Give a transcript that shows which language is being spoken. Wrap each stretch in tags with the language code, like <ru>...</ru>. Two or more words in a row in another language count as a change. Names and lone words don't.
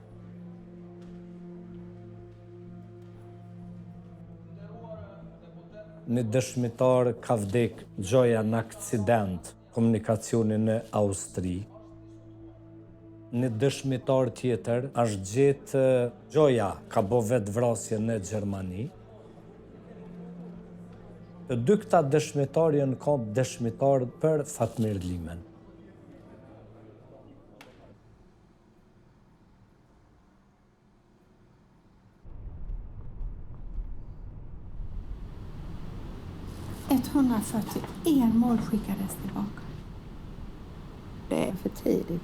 <sq>Një dëshmitar ka vdek gjoja në aksident komunikacionin në Austri. Një dëshmitar tjetër është gjetë gjoja ka bo vetë vrasje në Gjermani. Të dy këta dëshmitar janë ka dëshmitar për Fatmir Limen.</sq> <sv>En mål skickades tillbaka. Det är för tidigt.</sv>